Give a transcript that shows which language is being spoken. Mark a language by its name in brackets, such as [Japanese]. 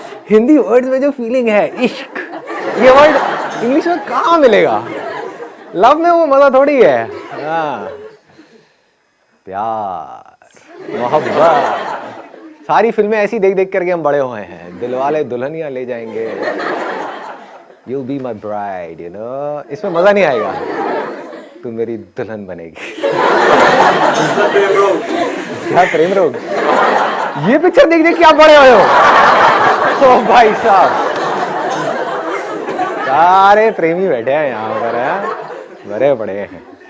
[Hindi] Hindi words में जो feeling है, इश्क, ये वर्ड इंग्लिश में कहाँ मिलेगा? लव में वो मजा थोड़ी है। हाँ, प्यार, मोहब्बत, सारी फिल्में ऐसी देख देख करके हम बड़े हुए हैं। [English] Dilwale Dulhania Le Jayenge, You'll be my bride, you know? [Hindi] इसमें मजा नहीं आएगा, तू मेरी दुल्हन बनेगी। क्या प्रेम रोग? ये पिक्चर देख देख के आप बड़े हुए हो। ओ भाई साहब, सारे प्रेमी बैठे हैं यहाँ पर, हैं बड़े बड़े हैं।